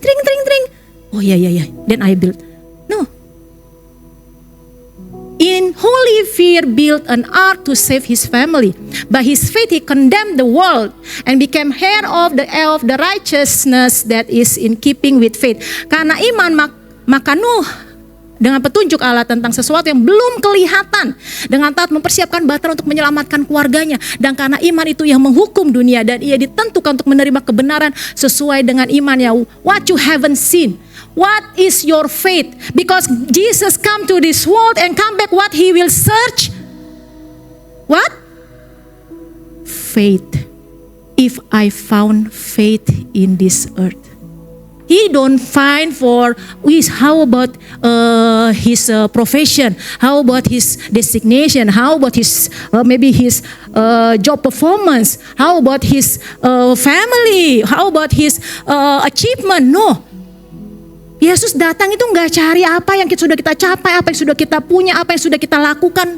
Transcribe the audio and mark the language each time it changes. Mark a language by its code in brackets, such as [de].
[en] Tring tring tring. Oh yeah. Then I built. No. In holy fear built an ark to save his family. By his faith he condemned the world and became heir of the righteousness that is in keeping with faith. [id] Karena iman maka Nuh dengan petunjuk Allah tentang sesuatu yang belum kelihatan, dengan taat mempersiapkan bahtera untuk menyelamatkan keluarganya. Dan karena iman itu yang menghukum dunia, dan ia ditentukan untuk menerima kebenaran sesuai dengan imannya. [en] What you haven't seen. What is your faith? Because Jesus come to this world and come back, what he will search? What? Faith. If I found faith in this earth. He don't find for how about his profession, how about his designation, how about his maybe his job performance, how about his family, how about his achievement. No. [id] Yesus datang itu nggak cari apa yang sudah kita capai, apa yang sudah kita punya, apa yang sudah kita lakukan.